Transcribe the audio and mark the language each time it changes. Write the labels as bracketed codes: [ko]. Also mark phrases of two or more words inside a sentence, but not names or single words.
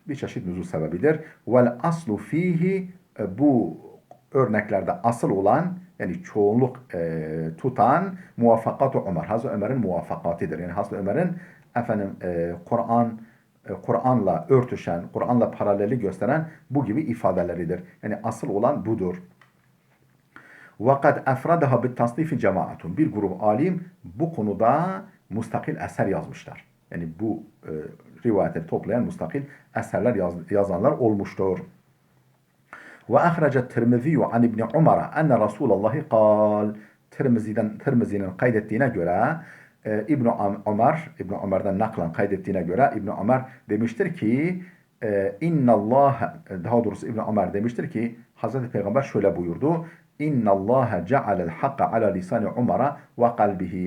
[tr] Bir çeşit nüzul sebebidir. [ar] والأصل فيه [tr] bu örneklerde asıl olan yani çoğunluk tutan muvaffakatu Ömer. Hazreti Ömer'in muvaffakatidir. Yani Hazreti Ömer'in Kur'an'la örtüşen, Kur'an'la paraleli gösteren bu gibi ifadeleridir. Yani asıl olan budur. [ar] وَقَدْ اَفْرَدَهَا بِالْتَصْنِيفِ cemaatun. [tr] Bir grup alim bu konuda mustakil eser yazmışlar. Yani bu rivayetleri toplayan mustakil eserler yazanlar olmuştur. [ar] وَاَخْرَجَ التِّرْمِذِيُّ عَنْ İbni Umar'a اَنَّ رَسُولَ اللّٰهِ قَالْ [tr] Tirmizi'nin kaydettiğine göre İbn Ömer'den naklen kaydettiğine göre İbn Ömer demiştir ki daha doğrusu İbn Ömer demiştir ki Hazreti Peygamber şöyle buyurdu. [ar] إن الله جعل الحق على لسان عمر وقلبه.